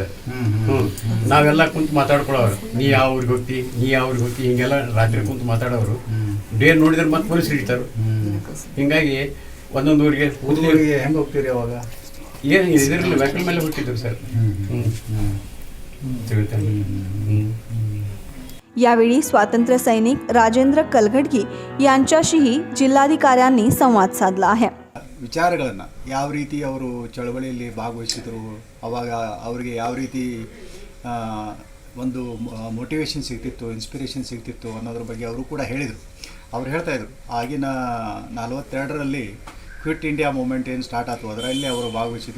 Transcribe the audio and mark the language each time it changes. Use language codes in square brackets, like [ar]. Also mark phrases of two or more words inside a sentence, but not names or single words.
[kn] ನಾವೆಲ್ಲ ಕುಂತು ಮಾತಾಡ್ಕೊಳ್ಳೋರು, ನೀ ಯಾವ ಊರಿಗೆ ಹೋಗ್ತಿ, ನೀ ಯಾವ ಊರಿಗೆ ಹೋಗ್ತಿ, ಹಿಂಗೆಲ್ಲ ರಾತ್ರಿ ಕುಂತು ಮಾತಾಡೋರು. ಡೇ ನೋಡಿದ್ರೆ ಮತ್ತೆ ಪೊಲೀಸ್ ಹಿಡಿತಾರೆ. ಹಿಂಗಾಗಿ ಒಂದೊಂದು ಊರಿಗೆ ಹೆಂಗೆ ಹೋಗ್ತೀರಿ ಅವಾಗ? ಏನು ಇದರಲ್ಲಿ ವೆಹಿಕಲ್ ಮೇಲೆ ಹುಟ್ಟಿದ್ರು ಸರ್. ತಿಳ್ತಾನೆ. [mr] यावेळी स्वातंत्र्य सैनिक राजेंद्र कलघडगी यांच्याशीही जिल्हाधिकाऱ्यांनी संवाद साधला आहे. [kn] ವಿಚಾರಗಳನ್ನು ಯಾವ ರೀತಿ ಅವರು ಚಳವಳಿಯಲ್ಲಿ ಭಾಗವಹಿಸಿದರು, ಅವಾಗ ಅವರಿಗೆ ಯಾವ ರೀತಿ ಒಂದು ಮೋಟಿವೇಶನ್ ಸಿಗ್ತಿತ್ತು, ಇನ್ಸ್ಪಿರೇಷನ್ ಸಿಗ್ತಿತ್ತು ಅನ್ನೋದ್ರ ಬಗ್ಗೆ ಅವರು ಕೂಡ ಹೇಳಿದರು. ಅವ್ರು ಹೇಳ್ತಾಯಿದ್ರು, ಆಗಿನ 42ರಲ್ಲಿ ಕ್ವಿಟ್ ಇಂಡಿಯಾ ಮೂಮೆಂಟ್ ಏನು ಸ್ಟಾರ್ಟ್ ಆಯಿತು ಅದರಲ್ಲಿ ಅವರು ಭಾಗವಹಿಸಿದರು.